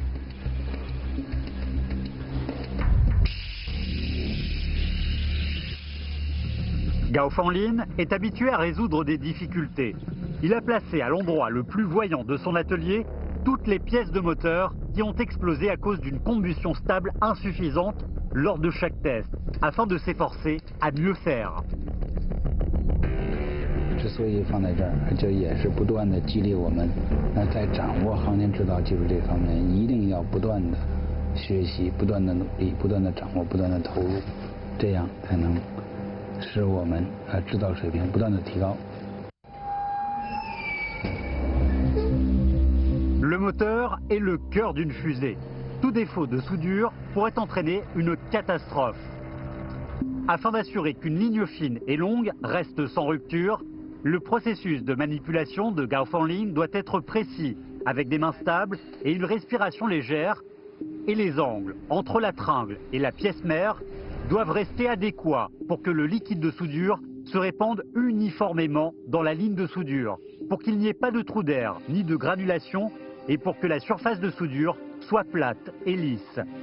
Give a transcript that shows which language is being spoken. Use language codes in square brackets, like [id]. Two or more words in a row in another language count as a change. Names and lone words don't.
[fr] Gao Fanlin est habitué à résoudre des difficultés. Il a placé à l'endroit le plus voyant de son atelier toutes les pièces de moteur qui ont explosé à cause d'une combustion stable insuffisante lors de chaque test, afin de s'efforcer à mieux faire. [zh] 之所以放在这儿，这也是不断的激励我们，在掌握航天制造技术这方面，一定要不断的学习、不断的努力、不断的掌握、不断的投入，这样才能使我们制造水平不断的提高。 [fr] Le moteur est le cœur d'une fusée. Tout défaut de soudure pourrait entraîner une catastrophe. Afin d'assurer qu'une ligne fine et longue reste sans rupture, le processus de manipulation de Gao Fanlin doit être précis, avec des mains stables et une respiration légère, et les angles entre la tringle et la pièce mère doivent rester adéquats pour que le liquide de soudure se répande uniformément dans la ligne de soudure, pour qu'il n'y ait pas de trou d'air ni de granulation et pour que la surface de soudure soit plate et lisse.